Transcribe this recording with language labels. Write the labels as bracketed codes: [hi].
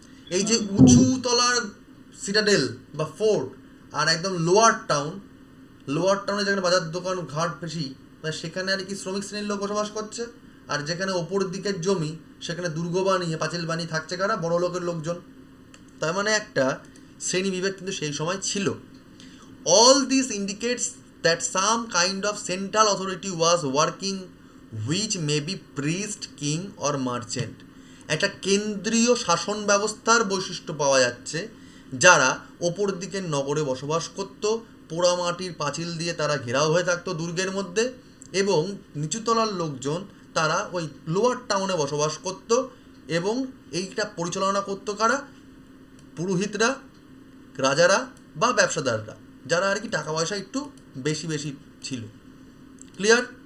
[bn] এই যে উঁচু তলার সিটাডেল বা ফোর্ট আর একদম লোয়ার টাউনে যেখানে বাজার দোকান ঘাট বেশি, মানে সেখানে আর কি শ্রমিক শ্রেণীর লোক বসবাস করছে, আর যেখানে ওপর দিকের জমি সেখানে দুর্গ বানিয়ে পাঁচিল বানিয়ে থাকছে কারা, বড় লোকের লোকজন। তার মানে একটা শ্রেণী বিভেদ কিন্তু সেই সময় ছিল। [en] All this indicates that some kind of central authority was working which may be priest, king or merchant. [bn] একটা কেন্দ্রীয় শাসন ব্যবস্থার বৈশিষ্ট্য পাওয়া যাচ্ছে, যারা ওপর দিকের নগরে বসবাস করত, পোড়ামাটির পাঁচিল দিয়ে তারা ঘেরাও হয়ে থাকতো দুর্গের মধ্যে, এবং নিচুতলার লোকজন তারা ওই লোয়ার টাউনে বসবাস করত, এবং এইটা পরিচালনা করতো কারা, পুরোহিতরা, রাজারা বা ব্যবসাদাররা, যারা আর কি টাকা পয়সা একটু বেশি বেশি ছিল। ক্লিয়ার?